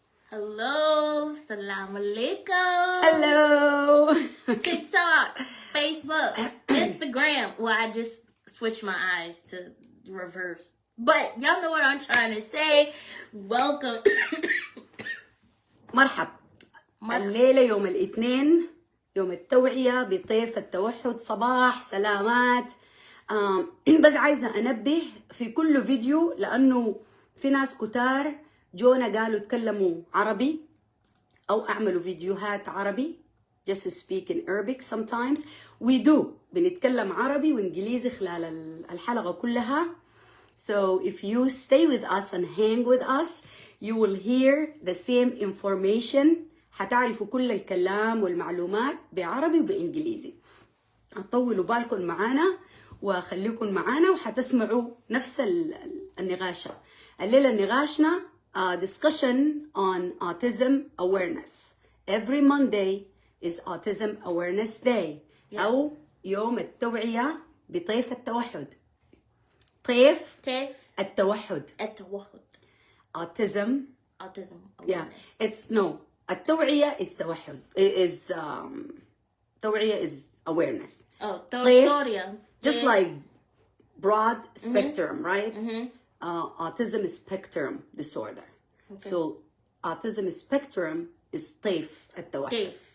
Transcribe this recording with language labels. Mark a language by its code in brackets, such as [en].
[en] Hello. Assalamu alaikum. Hello. TikTok, Facebook, Instagram. Well, I just switched my eyes to reverse. But y'all know what I'm trying to say. Welcome. [ar] مرحب. الليلة يوم الاثنين يوم التوعية بطيف التوحد. صباح سلامات. بس عايزة أنبه في كل فيديو لأنه في ناس كتار جونا قالوا تكلموا عربي أو أعملوا فيديوهات عربي. [en] Just speak in Arabic sometimes. We do. [ar] بنتكلم عربي وإنجليزي خلال الحلقة كلها. [en] So if you stay with us and hang with us, you will hear the same information. [ar] حتعرفوا كل الكلام والمعلومات بعربي وبإنجليزي. طولوا بالكم معانا وخليكم معانا وحتسمعوا نفس النقاشة. الليلة نقاشنا [en] discussion on autism awareness. Every Monday is Autism Awareness Day. Yes. [ar] أو يوم التوعية بطيف التوحد. طيف التوحد. Autism. [en] awareness. Yeah, it's no. [ar] التوعية is توحد. [en] Is توعية is awareness. Oh, طيف, just like broad spectrum, right? Autism is spectrum disorder. Okay. So autism spectrum is طيف التوحد. [ar] طيف.